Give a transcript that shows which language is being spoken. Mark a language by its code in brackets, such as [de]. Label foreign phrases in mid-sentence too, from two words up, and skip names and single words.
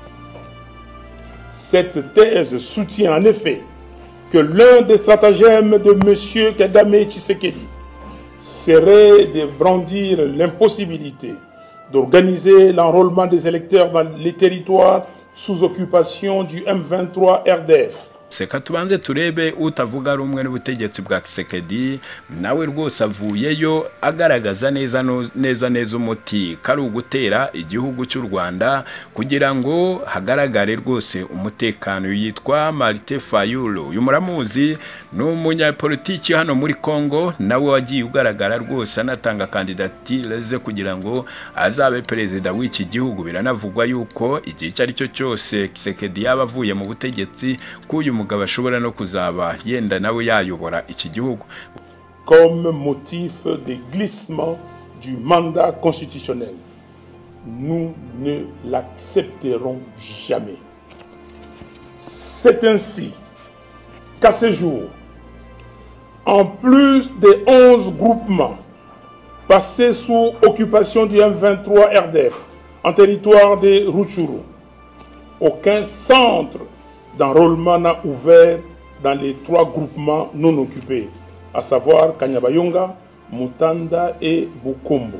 [fr] Cette thèse soutient en effet que l'un des stratagèmes de M. Kagame Tshisekedi serait de brandir l'impossibilité d'organiser l'enrôlement des électeurs dans les territoires sous occupation du M23 RDF. [rw] Seka tubanze turebe utavuga rumwe n'ubutegetsi bwa Tshisekedi nawe rwose avuyeyo agaragaza neza umuti kari ugutera igihugu cy'u Rwanda kugira ngo hagaragare rwose umutekano. Yitwa Martin Fayulu, uyu muramuzi ni umunyapolitiki hano muri Congo, nawe wagiye ugaragara rwose anatanga kandidatire ze kugira ngo azabe perezida w'iki gihugu. Biranavugwa yuko igihe icyo ari cyo cyose Tshisekedi yaba avuye mu butegetsi k'uyu mugabo ashobora no kuzaba yenda nawe yayobora iki gihugu. [fr] Comme motif de glissement du mandat constitutionnel, nous ne l'accepterons jamais. C'est ainsi qu'à ce jour, en plus des 11 groupements passés sous occupation du M23 RDF en territoire de Rutshuru, aucun centre d'enrôlement n'a ouvert dans les 3 groupements non occupés, à savoir Kanyabayonga, Mutanda et Bukombo.